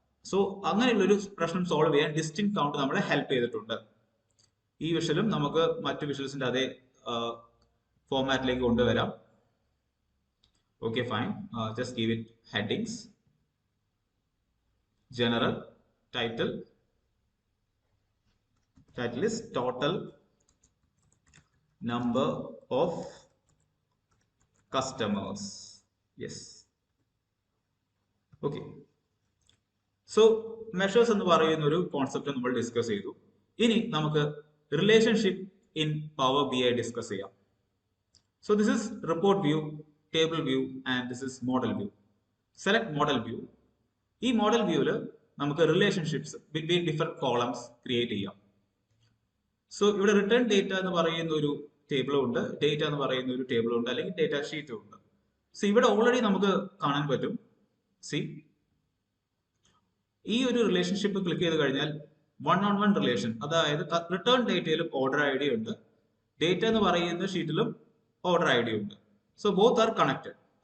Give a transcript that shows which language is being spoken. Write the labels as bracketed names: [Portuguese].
[Malayalam] So അങ്ങനെയുള്ളൊരു പ്രശ്നം solve ചെയ്യാൻ ഡിസ്റ്റിങ്ക്ട് കൗണ്ട് നമ്മളെ ഹെൽപ്പ് ചെയ്തിട്ടുണ്ട്. ഈ വിഷ്വലും നമുക്ക് മറ്റു വിഷ്വൽസിന്റെ അതേ ഫോർമാറ്റിലേക്ക് കൊണ്ടുവരാം. Okay, fine. [English] Just give it headings, general, title. Title is total number of customers. Yes. Okay. [Malayalam] So measures എന്ന് പറയുന്ന ഒരു കോൺസെപ്റ്റ് നമ്മൾ ഡിസ്കസ് ചെയ്തു. ഇനി നമുക്ക് relationship in power B I discuss ചെയ്യാം. [English] So this is report view, table view and this is model view. Select model view. [Malayalam] ഈ model വ്യൂവിൽ നമുക്ക് relationships between different columns create ചെയ്യാം. സോ ഇവിടെ റിട്ടേൺ ഡേറ്റ എന്ന് പറയുന്ന ഒരു ടേബിളും ഉണ്ട്, ഡേറ്റ എന്ന് പറയുന്ന ഒരു ടേബിളും ഉണ്ട്, അല്ലെങ്കിൽ ഡേറ്റ ഷീറ്റും ഉണ്ട്. സോ ഇവിടെ ഓൾറെഡി നമുക്ക് കാണാൻ പറ്റും. സി ഈ ഒരു റിലേഷൻഷിപ്പ് ക്ലിക്ക് ചെയ്ത് കഴിഞ്ഞാൽ 1-on-1 റിലേഷൻ, അതായത് റിട്ടേൺ ഡേറ്റയിലും ഓർഡർ ഐ ഡി ഉണ്ട്, ഡേറ്റ എന്ന് പറയുന്ന ഷീറ്റിലും ഓർഡർ ഐ ഡി ഉണ്ട്. [English] So both are connected.